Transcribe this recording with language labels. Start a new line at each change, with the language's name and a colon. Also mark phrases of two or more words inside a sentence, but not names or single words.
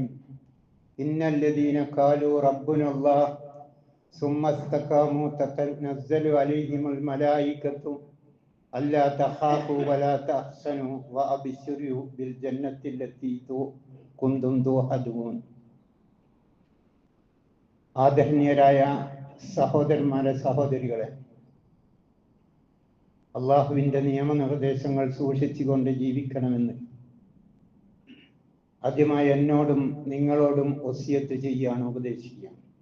Arabic: إن الذين قالوا ربنا الله ثم استقاموا تتنزل عليهم الملائكة ألا تخافوا ولا تحزنوا وأبشروا بالجنة التي كنتم توعدون.
Malayalam: ആദരണീയരായ സഹോദരന്മാരെ, സഹോദരികളെ, അള്ളാഹുവിൻ്റെ നിയമനിർദ്ദേശങ്ങൾ സൂക്ഷിച്ചുകൊണ്ട് ജീവിക്കണമെന്ന് ആദ്യമായി എന്നോടും നിങ്ങളോടും വസിയത്ത് ചെയ്യുകയാണ്, ഉപദേശിക്കുകയാണ്.